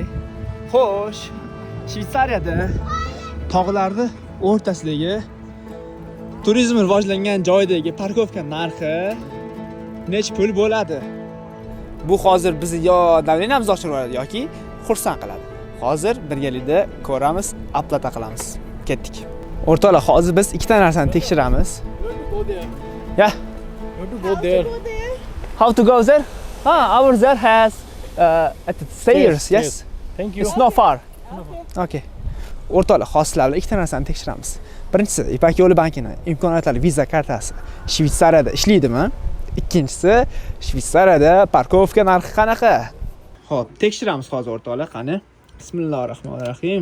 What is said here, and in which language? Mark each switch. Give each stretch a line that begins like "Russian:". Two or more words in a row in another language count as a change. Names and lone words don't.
Uzbek: Xo'sh, Shveysariyada tog'larni o'rtasidagi turizm rivojlangan joydagi parkovka narxi nech pul bo'ladi? Bu hozir bizni yo davleniyamizni oshirib yuboradi yoki xursand qiladi. Hozir birgalikda ko'ramiz, aplata qilamiz. Ketdik. O'rtoqlar, hozir biz ikkita narsani tekshiramiz.
English: Yeah. Where to go there? How to go there? Our there has at the stairs. Yes. Thank you. It's not far. Okay.
Uzbek: O'rtoqlar, hozir ikkita narsani tekshiramiz. Birinchisi, Ipak yo'li bankining imkoniyatlari viza kartasi Shveysariyada ishlaydimi? Ikkinchisi, Shveysariyada parkovka narxi qanaqa? Xo'p, tekshiramiz hozir o'rtoqlar, qani. Bismillahirrohmanirrohim.